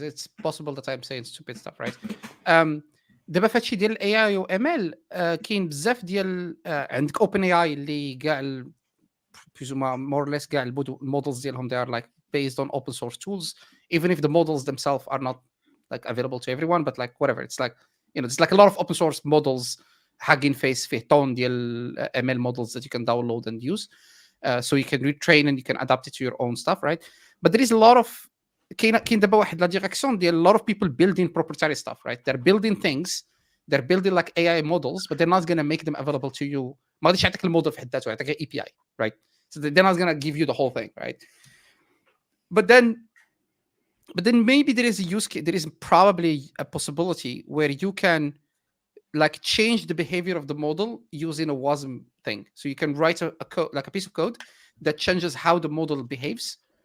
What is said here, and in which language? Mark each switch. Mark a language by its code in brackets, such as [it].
[en] It's possible that I'm saying stupid stuff, right? [ar] دابا فهادشي ديال الاي اي و ام ال كاين بزاف ديال عندك اوبن اي اي اللي كاع بيزوما مور ليس كاع المودلز ديالهم [en] they are like based on open source tools, even if the models themselves are not like available to everyone, but like whatever, it's like, you know, it's like a lot of open source models [ar] حاجين فيس فيه طون ديال [en] ML models that you can download and use, so you can retrain and you can adapt it to your own stuff, right? But there is a lot of [ar] كاين دابا واحد لا ديريكسيون ديال [en] a lot of people building proprietary stuff, right? They're building things, they're building like AI models, but they're not going to make them available to you. [ar] ما غاديش يعطيك الموديل في حد ذاته, يعطيك API, right? [en] So they're not going to give you the whole thing, right? But then maybe there is a use case, there is probably a possibility where you can like change the behavior of the model using a WASM thing. So you can write a code, like a piece of code that changes how the model behaves.